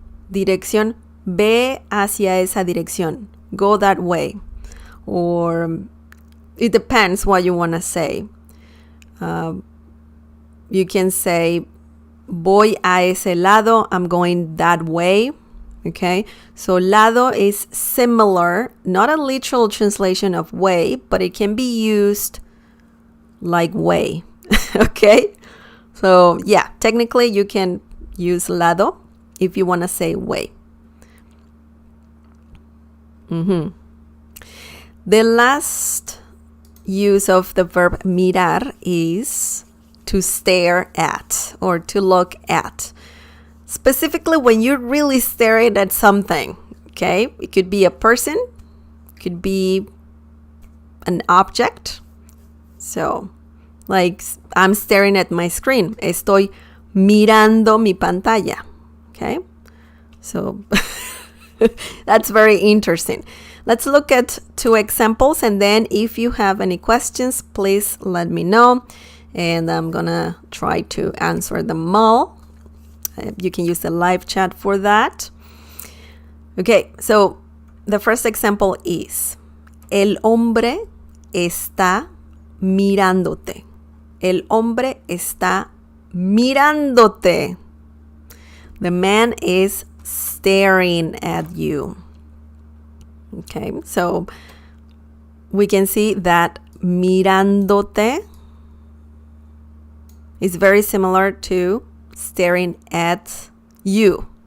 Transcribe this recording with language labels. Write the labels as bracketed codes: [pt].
[es] Dirección, ve hacia esa dirección. [en] Go that way. Or it depends what you want to say. You can say, [es] voy a ese lado, [en] I'm going that way. Okay, so lado is similar, not a literal translation of way, but it can be used like way. Okay, so yeah, technically you can use lado if you want to say way. The last use of the verb mirar is to stare at or to look at. Specifically when you're really staring at something, okay? It could be a person, it could be an object. So, like, I'm staring at my screen. [es] Estoy mirando mi pantalla. [en] Okay? So, that's very interesting. Let's look at 2 examples, and then if you have any questions, please let me know. And I'm gonna try to answer them all. You can use the live chat for that. Okay, so the first example is, [es] el hombre está mirándote. El hombre está mirándote. [en] The man is staring at you. Okay, so we can see that mirándote is very similar to staring at you.